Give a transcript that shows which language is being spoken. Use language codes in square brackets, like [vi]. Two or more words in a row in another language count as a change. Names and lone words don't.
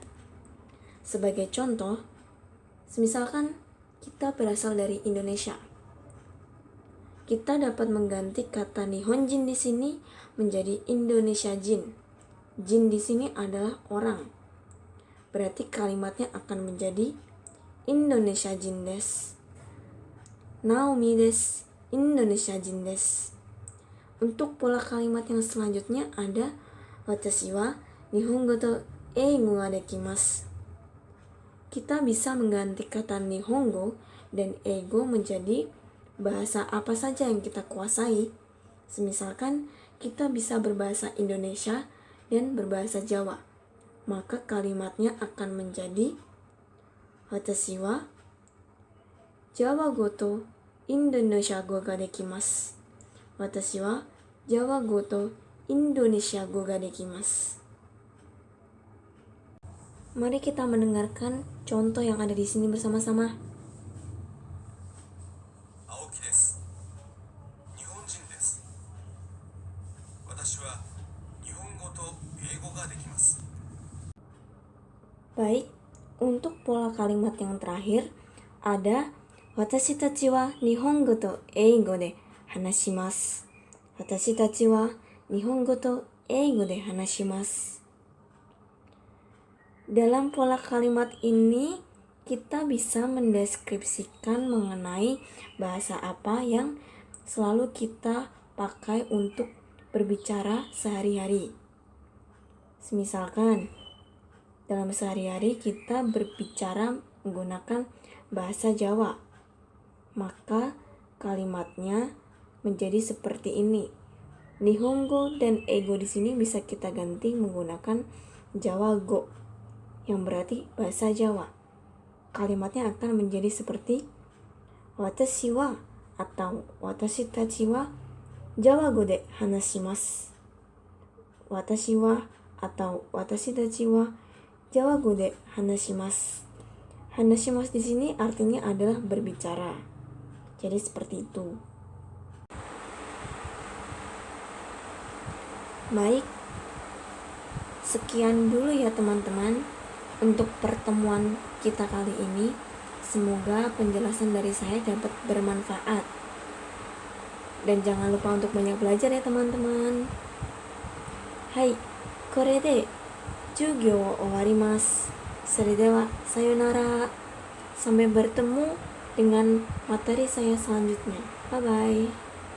[id] Sebagai contoh, misalkan kita berasal dari Indonesia, kita dapat mengganti kata Nihonjin di sini menjadi Indonesia Jin. Jin di sini adalah orang. Berarti kalimatnya akan menjadi [ja] インドネシア人です. ナオミです、インドネシア人です. [id] Untuk pola kalimat yang selanjutnya ada [ja] 私は日本語と英語ができます. [id] Kita bisa mengganti kata Nihongo dan Eigo menjadi bahasa apa saja yang kita kuasai. Semisalkan kita bisa berbahasa Indonesia dan berbahasa Jawa, maka kalimatnya akan menjadi [ja] 私はジャワ語とインドネシア語ができます. 私はジャワ語とインドネシア語ができます. [id] Mari kita mendengarkan contoh yang ada di sini bersama-sama. [ja] 青木です。日本人です。私は日本語と英語ができます。 [id] Baik, untuk pola kalimat yang terakhir ada [ja] 私たちは日本語と英語で話します. 私たちは日本語と英語で話します. [id] Dalam pola kalimat ini kita bisa mendeskripsikan mengenai bahasa apa yang selalu kita pakai untuk berbicara sehari-hari. Misalkan dalam sehari-hari kita berbicara menggunakan bahasa Jawa, maka kalimatnya menjadi seperti ini. Nihongo dan Eigo di sini bisa kita ganti menggunakan [ja] ジャワ語, [id] yang berarti bahasa Jawa. Kalimatnya akan menjadi seperti [ja] 私は [id] atau [ja] 私たちはジャワ語で話します. 私は atau 私たちはジャワ語で話します. [id] Hanashimasu di sini artinya adalah berbicara. Jadi seperti itu. Baik, sekian dulu ya teman-teman untuk pertemuan kita kali ini. Semoga penjelasan dari saya dapat bermanfaat. Dan jangan lupa untuk banyak belajar ya teman-teman. [ja] Hai, これで授業を終わります。それではさよなら. [id] Sampai bertemu dengan materi saya selanjutnya. [en] Bye bye.